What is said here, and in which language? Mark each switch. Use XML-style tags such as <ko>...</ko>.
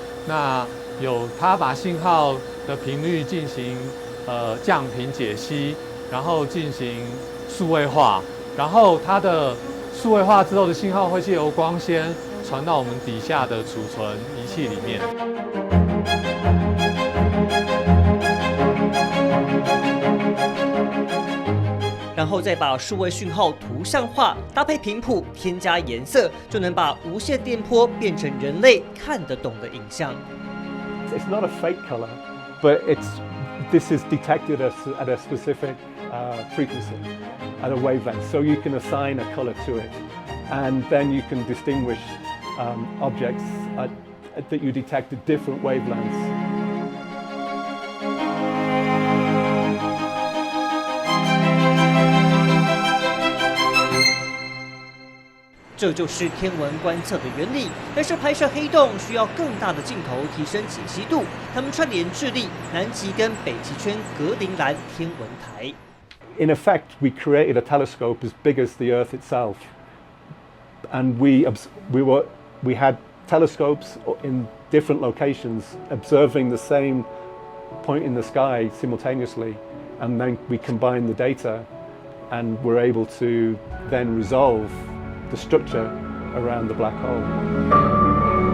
<zh>那它把信号的频率进行降频解析，然后进行数位化，然后它的数位化之后的信号会借由光纤传到我们底下的储存仪器里面。然后再把数位讯号图像化，搭配频谱，添加颜色，就能把无线电波变成人类看得懂的影像。</zh> <en>It's not a fake color, but this is detected at a specific frequency, at a wavelength. So you can assign a color to it, and then you can distinguish objects that you detect at different wavelengths.</en> <zh>这就是天文观测的原理，但是拍摄黑洞需要更大的镜头提升解析度。他们串联智利、南极跟北极圈格陵兰天文台。</zh> <en>In effect, we created a telescope as big as the Earth itself, and we had telescopes in different locations observing the same point in the sky simultaneously, and then we combined the data, and were able to then resolve the structure around the black hole.</en>